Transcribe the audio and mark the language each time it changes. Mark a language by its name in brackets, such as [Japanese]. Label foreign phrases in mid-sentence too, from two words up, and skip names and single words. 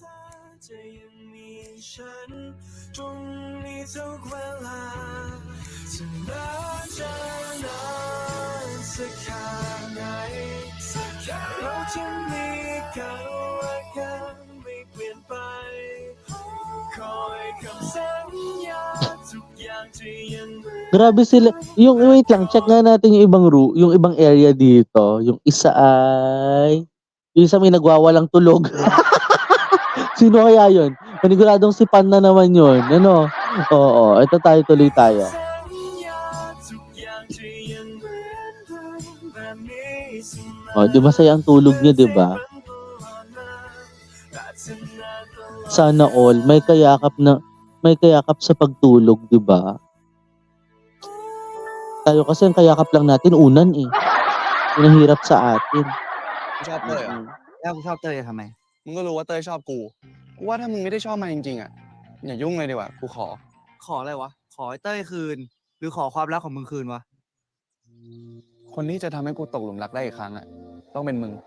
[Thai] ตรงนี้ทุกเวลาถึงแม้จะนานสักแค่ไหนเราจะมีกันและกันไม่เปลี่ยนไปคอยคำสัญญาทุกอย่างจะยังเหมือน [Filipino] Grabe sila. Yung wait lang, check nga natin yung yung ibang area dito. Yung isa ay yung isa may nagwawalang tulog. Sino kaya yun? Paniguradong si Pan na naman yun. Ano? Oo, ito tayo tuloy tayo. Oh, di masaya ang tulog niya, di ba? Sana all may kayakap sa pagtulog, di ba? Tayo kasi ang kayakap lang natin unan eh. Yun ang hirap sa atin. [Thai] ชอบเต้ยเหรอ แล้วกูชอบเต้ยทำไม มึงก็รู้ว่าเต้ยชอบกู กูว่าถ้ามึงไม่ได้ชอบมันจริงๆอ่ะ อย่ายุ่งเลยดีกว่า กูขอ ขออะไรวะ ขอไอ้เต้ยคืน หรือขอความรักของมึงคืนวะ คนที่จะทำให้กูตกหลุมรักได้อีกครั้งอ่ะ ต้องเป็นมึง